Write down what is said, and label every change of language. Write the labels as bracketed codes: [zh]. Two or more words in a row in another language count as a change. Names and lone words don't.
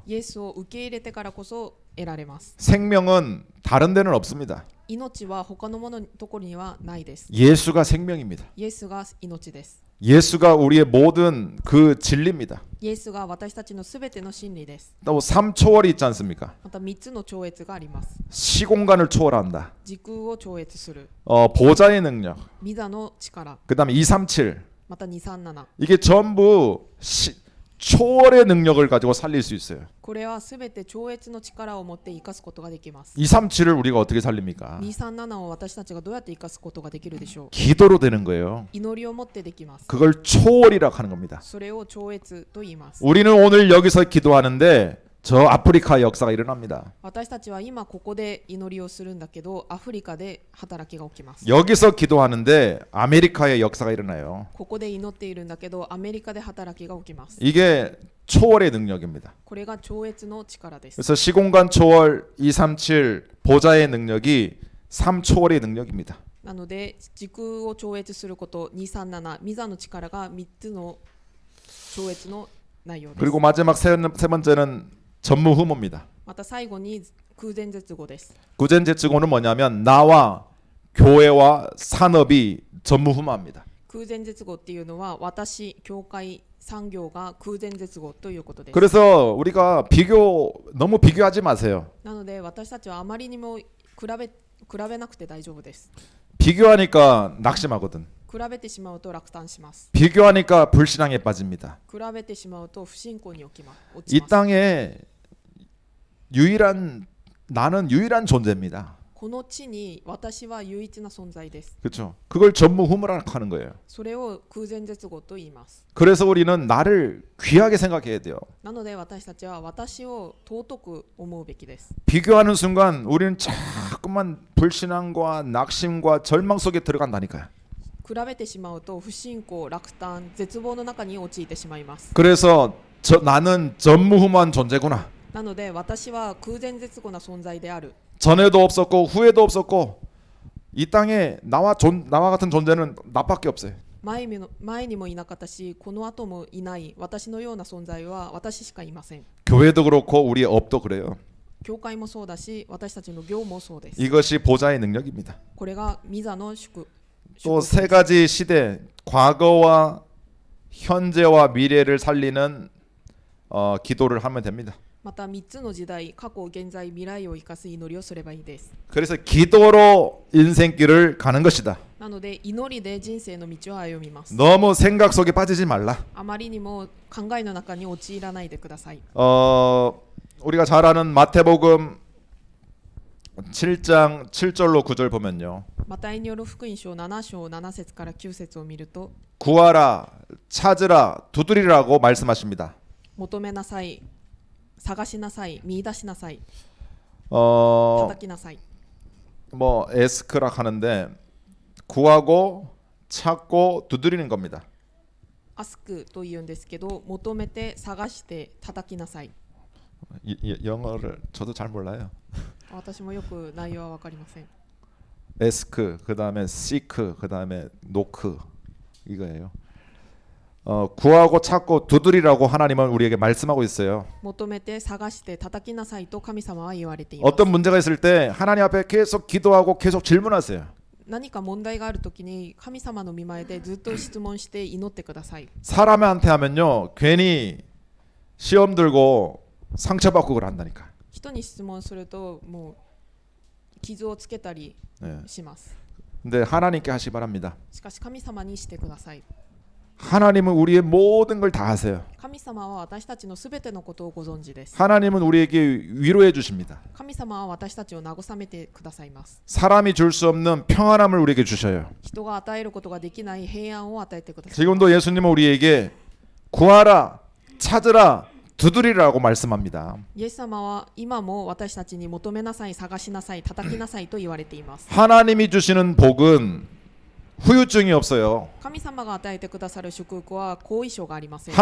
[ja] イエスを受け入れてからこそ得られます。 [ko] 생명은 다른 데는 없습니다. [ja] 命は他のものところにはないです。 [ko] 예수가 생명입니다. [ja] イエスが命です。 [ko] 예수가 우리의 모든 그 진리입니다. [ja] イエスが私たちのすべての真理です。 [ko] 또 삼초월이 있지 않습니까? [ja] また3つの超越があります。 [ko] 시공간을 초월한다. [ja] 時空を超越する。 [ko] 보좌의 능력. [ja] 御座の力。 [ko] 그다음에 237. [ja] また237。 [ko] 이게 전부 초월의 능력을 가지고 살릴 수 있어요. [ja] これはすべて超越の力を持って生かすことができます。 [ko] 237을 우리가 어떻게 살립니까? [ja] 237 を私たちがどうやって生かすことができるでしょう。 [ko] 기도로 되는 거예요. [ja] 祈りを持ってできます。 [ko] 그걸 초월이라고 하는 겁니다. [ja] それを超越と言います。 [ko] 우리는 오늘 여기서 기도하는데 저 아프리카의 역사가 일어납니다. [ja] 私たちは今ここで祈りをするんだけど、アフリカで働きが起きます。 [ko] 여기서 기도하는데 아메리카의 역사가 일어나요. [ja] ここで祈っているんだけど、アメリカで働きが起きます。 [ko] 이게 초월의 능력입니다. [ja] これが超越の力です。 [ko] 그래서 시공간 초월 237 보좌의 능력이 3초월의 능력입니다. [ja] なので時空を超越すること237ミザの力が3つの超越の内容です。 [ko] 그리고 마지막 세 번째는 전무후무입니다. [ja] また最後に空前絶後です。 [ko] 구젠제츠고는 뭐냐면 나와 교회와 산업이 전무후무합니다. [ja] 空前絶後っていうのは私、教会、産業が空前絶後ということです。 [ko] 그래서 우리가 너무 비교하지 마세요. [ja] なので私たちはあまりにも比べなくて大丈夫です。 [ko] 비교하니까 낙심하거든. [ja] 比べてしまうと落胆します。 [ko] 비교하니까 불신앙에 빠집니다. [ja] 比べてしまうと不信仰に落ちま [ko] 이 [ja] す。 [ko] 땅에 나는 유일한 존재입니다. [ja] この地に私は唯一な存在です。 [ko] 그렇죠? 그걸 전무후무라고 하는 거예요. [ja] それを空前絶後と言います。 [ko] 그래서 우리는 나를 귀하게 생각해야 돼요. [ja] なので私たちは私を尊く思うべきです。 [ko] 비교하는 순간 우리는 자꾸만 불신앙과 낙심과 절망 속에 들어간다니까요. [ja] 比べてしまうと不信仰、落胆、絶望の中に陥ってしまいます。 [ko] 그래서 나는 전무후무한 존재구나. [ja] なので私は空前絶後な存在である。 [ko] 전에도 없었고 후에도 없었고 이 땅에 나와 같은 존재는 나밖에 없어요. [ja] 前にもいなかったし、この後もいない私のような存在は私しかいません。 [ko] 교회도 그렇고 우리의 업도 그래요. [ja] 教会もそうだし、私たちの業もそうです。 [ko] 이것이 보좌의 능력입니다. [ja] これがミザの祝。 [ko] 또 세 가지 시대, 과거와 현재와 미래를 살리는 기도를 하면 됩니다. [ja] また3つの時代、過去、現在、未来を生かす祈りをすればいいです。 [ko] 그래서 기도로 인생길을 가는 것이다. [ja] なので祈りで人生の道を歩みます。 [ko] 너무 생각 속에 빠지지 말라. [ja] あまりにも考えの中に陥らないでください。 [ko] 우리가 잘 아는 마태복음 7장 7절로 9절 보면요. [ja] マタイによる福音書7章7節から9節を見ると、 [ko] 구하라, 찾으라, 두드리라고 말씀하십니다. [ja] 求めなさい、探しなさい、見出しなさい、 어, 叩きなさい。 [ko] 뭐 에스크라 하는데 구하고 찾고 두드리는 겁니다. [ja] アスクと言うんですけど、求めて探して叩きなさい。 [ko] 영어를 저도 잘 몰라요. [ja] 私もよく内容は分かりません。 [ko] 에스크 그다음에 시크 그다음에 노크 이거예요. 구하고 찾고 두드리라고 하나님은 우리에게 말씀하고 있어요. [ja] 求めて探して叩きなさいと神様は言われています。 [ko] 어떤 문제가 있을 때 하나님 앞에 계속 기도하고 계속 질문하세요. [ja] 何か問題があるときに神様の御前でずっと質問して祈ってください。 [ko] 사람한테 하면요 괜히 시험 들고 상처받고 그런다니까. [ja] 人に質問するともう傷をつけたり [ko] 네. [ja] します。 [ko] 근데 하나님께 하시 바랍니다. [ja] しかし神様にしてください。 [ko] 하나님은 우리의 모든 걸 다 아세요. [ja] 神様は私たちのすべてのことをご存知です。 [ko] 하나님은 우리에게 위로해 주십니다. [ja] 神様は私たちを慰めてくださいます。 [ko] 사람이 줄 수 없는 평안함을 우리에게 주셔요. [ja] 人が与えることができない平安を与えてください。 [ko] 지금도 예수님은 우리에게 구하라, 찾으라, 두드리라고 말씀합니다. [ja] イエス様は今も私たちに求めなさい、探しなさい、叩きなさいと言われています。 [ko] 하나님이 주시는 복은 후유증이 없어요. [ja] 神様が与えてくださる祝福は後遺症がありません。